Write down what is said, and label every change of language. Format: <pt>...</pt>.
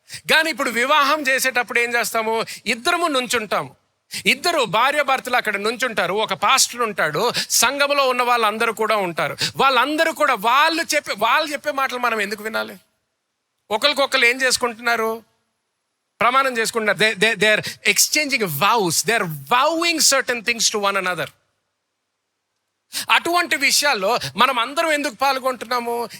<te>కానీ ఇప్పుడు వివాహం చేసేటప్పుడు ఏం చేస్తాము? ఇద్దరము నుంచుంటాము, ఇద్దరు భార్య భర్తలు అక్కడ నుంచుంటారు, ఒక పాస్టర్ ఉంటాడు, సంఘంలో ఉన్న వాళ్ళందరూ కూడా ఉంటారు. వాళ్ళందరూ కూడా వాళ్ళు చెప్పే మాటలు మనం ఎందుకు వినాలి? ఒకరికొకరు ఏం చేసుకుంటున్నారు? ప్రమాణం చేసుకుంటున్నారు.</te> <en>They are exchanging vows, దే ఆర్ vowing certain things to one another.</en> <te>అటువంటి విషయాల్లో మనం అందరం ఎందుకు పాల్గొంటున్నాము?</te>